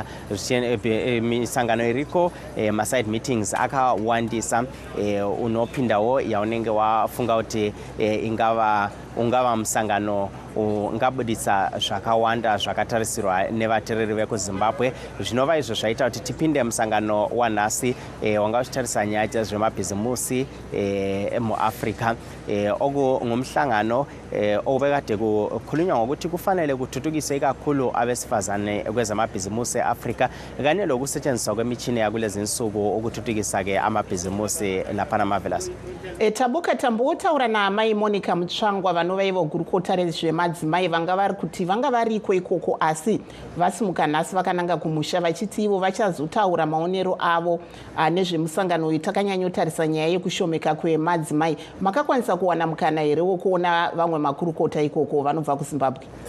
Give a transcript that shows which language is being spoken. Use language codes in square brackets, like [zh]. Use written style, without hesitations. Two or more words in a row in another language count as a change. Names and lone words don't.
[sn] Misangano iriko [en] maside meetings [sn] akawandisa, unopindawo yaunenge wafunga kuti ungava musangano ungabudisa zvakawanda zvakatarisirwa nevateereri vekuZimbabwe. Zvinova izvo zvaita kuti tipinde musangano wanhasi wanga uchitarisa nyaya zvemabhizimusi muAfrica. [nd] Ogu ngumhlangano obekade kukhulunywa ngokuthi kufanele kuthuthukiswe kakhulu abesifazane kwezamabhizimusi eAfrica kanye lokusetshenziswa kwemichini yakulezi insuku ukuthuthukisa ke amabhizimusi lapha Marvelous. [sn] Tabuka, tambotaura naamai Monica Mutsvangwa vanova ivo gurukota rezvemadzimai vanga vari kuti vanga variko ikoko asi vasimuka nhasi vakananga kumusha vachiti ivo vachazotaura maonero avo nezvemusangano uyu. Takanyanyotarisa nyaya yekushomeka kwemadzimai. Makakwanisa kuwana mukana here wokuona vamwe makurukota ikoko vanobva kuZimbabwe?